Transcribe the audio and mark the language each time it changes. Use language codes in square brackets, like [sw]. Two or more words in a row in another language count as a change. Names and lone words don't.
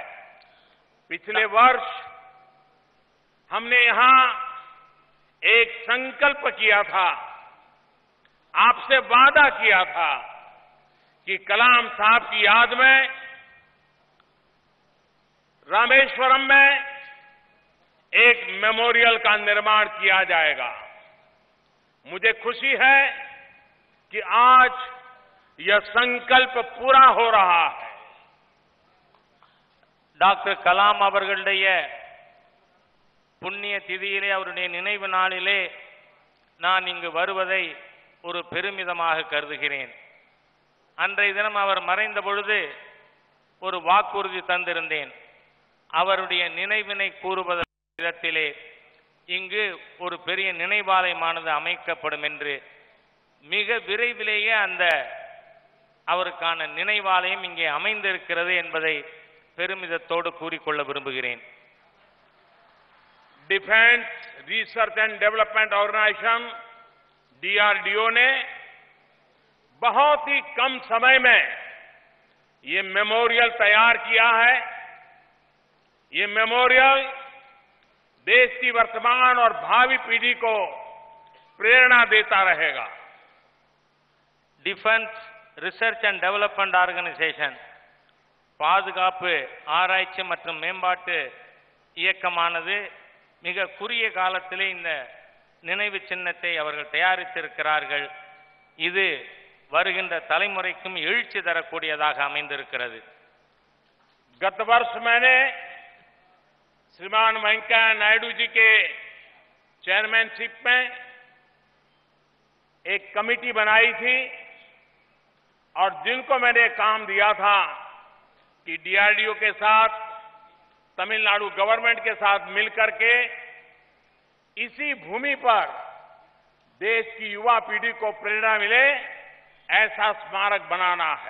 [hi] पिछले वर्ष हमने यहां एक संकल्प किया था, आपसे वादा किया था कि कलाम साहब की याद में रामेश्वरम में एक मेमोरियल का निर्माण किया जाएगा. मुझे खुशी है कि आज यह संकल्प पूरा हो रहा है. [ta] டாக்டர் கலாம் அவர்களுடைய புண்ணிய திதியிலே அவருடைய நினைவு நாளிலே நான் இங்கு வருவதை ஒரு பெருமிதமாக கருதுகிறேன். அன்றைய தினம் அவர் மறைந்த பொழுது ஒரு வாக்குறுதி தந்திருந்தேன். அவருடைய நினைவினை கூறுவதற்கு விதத்திலே இங்கு ஒரு பெரிய நினைவாலயமானது அமைக்கப்படும் என்று. மிக விரைவிலேயே அந்த அவருக்கான நினைவாலயம் இங்கே அமைந்திருக்கிறது என்பதை பெருமிதத்தோடு கூறிக்கொள்ள விரும்புகிறேன். [hi] डिफेंस रिसर्च एंड डेवलपमेंट ऑर्गेनाइजेशन DRDO ने बहुत ही कम समय में ये मेमोरियल तैयार किया है. ये मेमोरियल देश की वर्तमान और भावी पीढ़ी को प्रेरणा देता रहेगा. [ta] டிஃபென்ஸ் ரிசர்ச் அண்ட் டெவலப்மெண்ட் ஆர்கனைசேஷன் பாதுகாப்பு ஆராய்ச்சி மற்றும் மேம்பாட்டு இயக்கமானது மிக குறுகிய காலத்திலே இந்த நினைவு சின்னத்தை அவர்கள் தயாரித்திருக்கிறார்கள். இது வருகின்ற தலைமுறைக்கும் எழுச்சி தரக்கூடியதாக அமைந்திருக்கிறது. [hi] गत वर्ष मैंने श्रीमान वेंकैया नायडू जी के चेयरमैनशिप में एक कमेटी बनाई थी और जिनको मैंने काम दिया था कि DRDO के साथ, तमिलनाडु गवर्नमेंट के साथ मिलकर के इसी भूमि पर देश की युवा पीढ़ी को प्रेरणा मिले ऐसा स्मारक बनाना है.